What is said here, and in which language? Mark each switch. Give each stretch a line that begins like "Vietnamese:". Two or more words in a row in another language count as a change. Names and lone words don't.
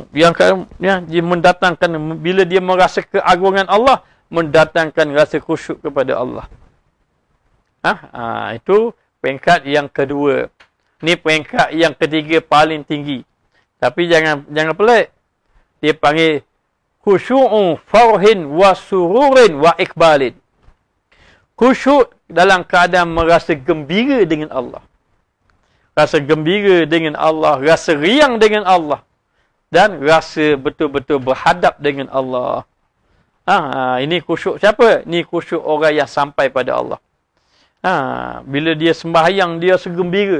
Malay: Dia mendatangkan, bila dia merasa keagungan Allah, mendatangkan rasa khusyuk kepada Allah. Itu peringkat yang kedua. Ni peringkat yang ketiga paling tinggi. Tapi jangan pelik. Dia panggil
Arabic: خشوع فرح وسرور وإقبال.
Malay: Khusyuk dalam keadaan merasa gembira dengan Allah. Rasa gembira dengan Allah, rasa riang dengan Allah. Dan rasa betul-betul berhadap dengan Allah. Ini khusyuk siapa? Ini khusyuk orang yang sampai pada Allah. Bila dia sembahyang, dia segembira.